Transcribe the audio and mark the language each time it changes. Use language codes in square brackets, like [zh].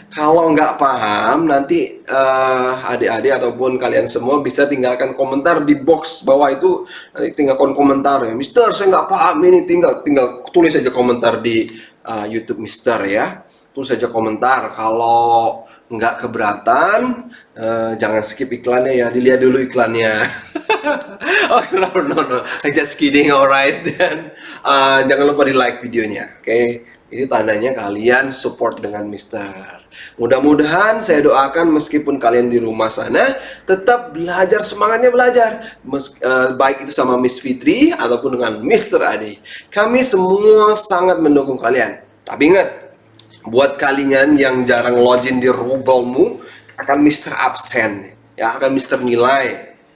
[id] Kalau nggak paham, nanti adik-adik ataupun kalian semua bisa tinggalkan komentar di box bawah itu. Nanti tinggalkan komentar ya, Mister saya nggak paham ini, tinggal tulis aja komentar di YouTube Mister ya. Tulis saja komentar. Kalau nggak keberatan, jangan skip iklannya ya, dilihat dulu iklannya. [en] Oh no, just kidding, alright. [id] Dan jangan lupa di like videonya, oke? Itu tandanya kalian support dengan Mister. Mudah-mudahan saya doakan meskipun kalian di rumah sana tetap belajar, semangatnya belajar, baik itu sama Miss Fitri ataupun dengan Mister Adi. Kami semua sangat mendukung kalian. Tapi ingat, buat kalian yang jarang login di Rubelmu, akan Mister absen, ya akan Mister nilai.